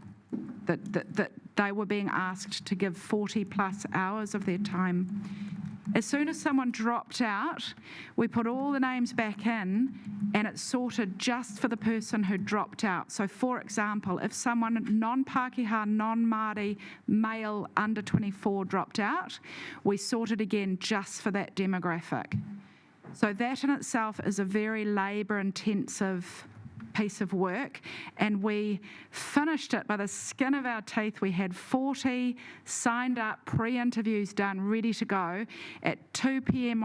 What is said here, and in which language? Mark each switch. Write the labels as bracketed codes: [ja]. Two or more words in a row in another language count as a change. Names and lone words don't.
[en] That they were being asked to give 40 plus hours of their time. As soon as someone dropped out, we put all the names back in, and it's sorted just for the person who dropped out. So for example, if someone non-Pākehā, non-Māori, male under 24 dropped out, we sorted again just for that demographic. So that in itself is a very labour-intensive piece of work, and we finished it by the skin of our teeth. We had 40 signed up, pre-interviews done, ready to go at 2 p.m.